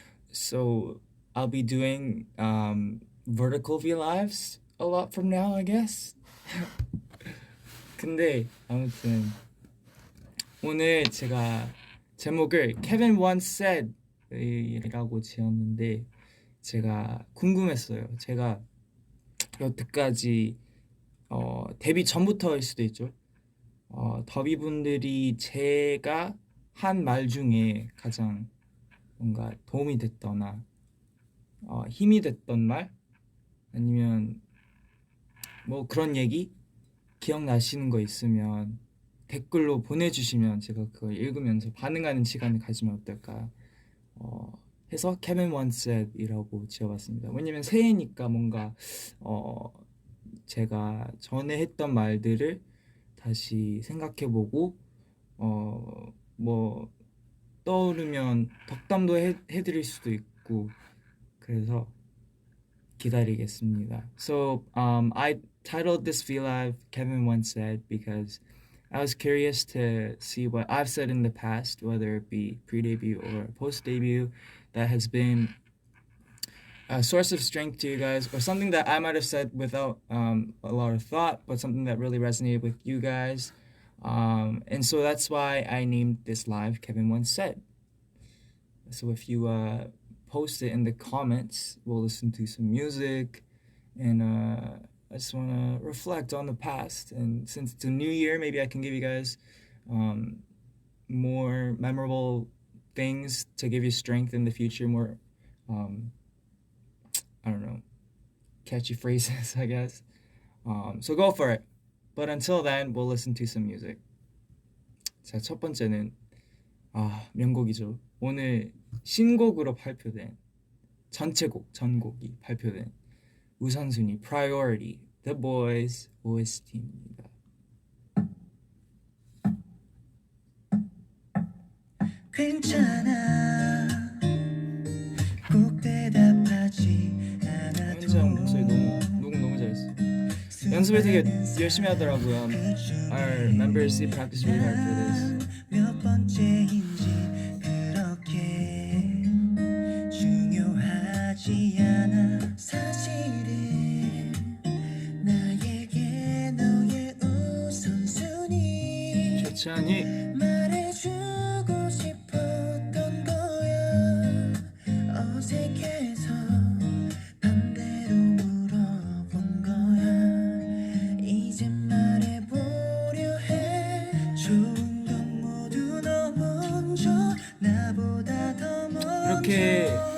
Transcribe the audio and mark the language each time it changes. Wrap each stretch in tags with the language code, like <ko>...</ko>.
<en>So I'll be doing vertical V lives a lot from now, I guess.</en> <ko>근데 아무튼 오늘 제가 제목을 Kevin once said 이라고 지었는데 제가 궁금했어요. 제가 여태까지 데뷔 전부터일 수도 있죠. 더비분들이 제가 한 말 중에 가장 뭔가 도움이 됐거나 힘이 됐던 말 아니면 뭐 그런 얘기 기억나시는 거 있으면 댓글로 보내주시면 제가 그걸 읽으면서 반응하는 시간을 가지면 어떨까 해서 Kevin once said 이라고 지어봤습니다. 왜냐면 새해니까 뭔가 제가 전에 했던 말들을 다시 생각해보고 뭐 떠오르면 덕담도 해드릴 수도 있고 그래서 기다리겠습니다.</ko> <en>So I titled this V Live Kevin once said because I was curious to see what I've said in the past, whether it be pre-debut or post-debut, that has been a source of strength to you guys, or something that I might have said without a lot of thought, but something that really resonated with you guys. And so that's why I named this live Kevin once said. So if you post it in the comments, we'll listen to some music, and I just want to reflect on the past. And since it's a new year, maybe I can give you guys more memorable things to give you strength in the future, more I don't know, catchy phrases, I guess. So go for it. But until then, we'll listen to some music.</en> <ko>자, 첫 번째는 명곡이죠. 오늘 신곡으로 발표된 전곡이 발표된 우선순위 Priority The Boys OST입니다. 괜찮아 꼭 대답하지 않아도 현장 목소리 너무 잘했어. 연습을 되게 열심히 하더라고요.</ko> <en>Our members they practice really hard for this.</en> <ko>몇 번째인지 그렇게 중요하지 않아 사실은 나에게 너의 우선순위 좋지 않니? 말해주고 싶었던 거야 어색해서 반대로 물어본 거야 이제 말해보려 해 좋은 건 모두 너 먼저 나보다 더 먼저 이렇게</ko>